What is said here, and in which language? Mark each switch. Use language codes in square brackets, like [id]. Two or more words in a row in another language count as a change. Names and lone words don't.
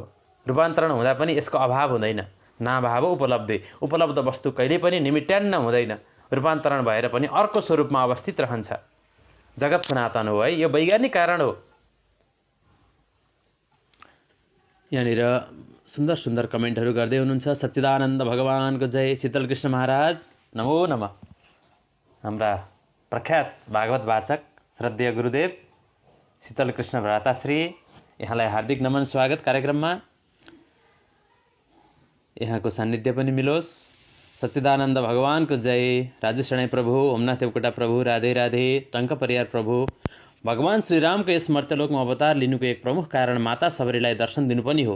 [ne] रूपान्तरण हुँदा पनि यसको अभाव हुँदैन। [sa] नाभाव उपलब्धे, [ne] उपलब्ध वस्तु कहिले पनि निमिट्यान्न हुँदैन। रूपान्तरण भएर पनि अर्को स्वरूपमा अवस्थित रहन्छ। जगत सनातन हो है, यो वैज्ञानिक कारण हो। यहाँनिर सुन्दर सुन्दर कमेन्टहरू गर्दै हुनुहुन्छ। सच्चिदानन्द भगवानको जय। शीतल कृष्ण महाराज [sa] नमो नमः। [ne] हाम्रा प्रख्यात भागवत वाचक श्रद्धेय गुरुदेव शीतल कृष्ण भ्राताश्री, यहाँलाई हार्दिक नमन, स्वागत कार्यक्रममा। यहाँको सान्निध्य पनि मिलोस्। सच्चिदानन्द भगवानको जय। राजु शरणै प्रभु, ओमनाथ देवकोटा प्रभु, राधे राधे। टङ्क परियार प्रभु। भगवान श्रीरामको यस मर्त्यलोकमा अवतार लिनुको एक प्रमुख कारण माता सबरीलाई दर्शन दिनु पनि हो।